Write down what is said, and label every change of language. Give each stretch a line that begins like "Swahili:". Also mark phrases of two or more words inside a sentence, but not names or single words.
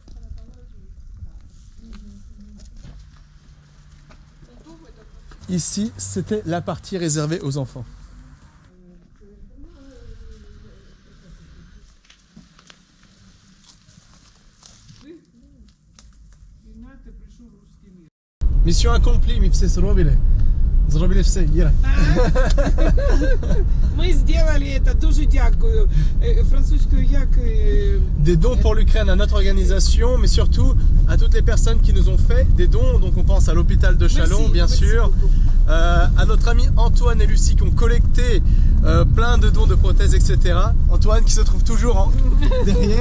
French: Ici, c'était la partie réservée aux enfants. Mission accomplie,
Ukrainian: mi все зробили. Зробили все, Іра. Ми зробили це, дуже дякую. Французькою як...
French: Des dons pour l'Ukraine à notre organisation, mais surtout à toutes les personnes qui nous ont fait des dons. Donc on pense à l'hôpital de Chalon, bien sûr. À notre ami Antoine et Lucie qui ont collecté plein de dons de prothèses, etc. Antoine qui se trouve toujours derrière.